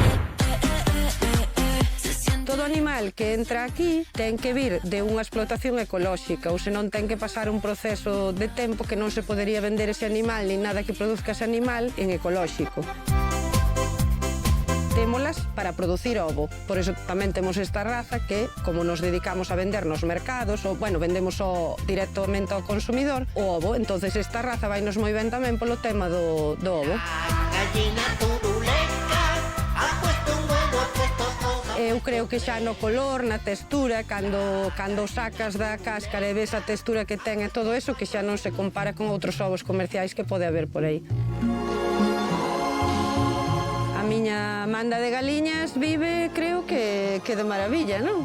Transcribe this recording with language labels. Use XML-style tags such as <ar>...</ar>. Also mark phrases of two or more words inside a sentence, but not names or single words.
<gl>Todo animal que entra aquí ten que vir de unha explotación ecolóxica, ou senón ten que pasar un proceso de tempo que non se podería vender ese animal ni nada que produzca ese animal en ecolóxico. Témolas para producir ovo. Por eso tamén temos esta raza que, como nos dedicamos a vender nos mercados, ou, bueno, vendemos directamente ao consumidor, o ovo. Entonces esta raza vai nos moi ben tamén polo tema do ovo.</gl> <es>Gallina turuleca, ha puesto un huevo, ha puesto ovo.</es> <gl>Eu creo que xa no color, na textura, cando sacas da cáscara e ves a textura que ten e todo eso, que xa non se compara con outros ovos comerciais que pode haber por aí. A miña manda de galiñas vive, creo que de maravilla, non?</gl>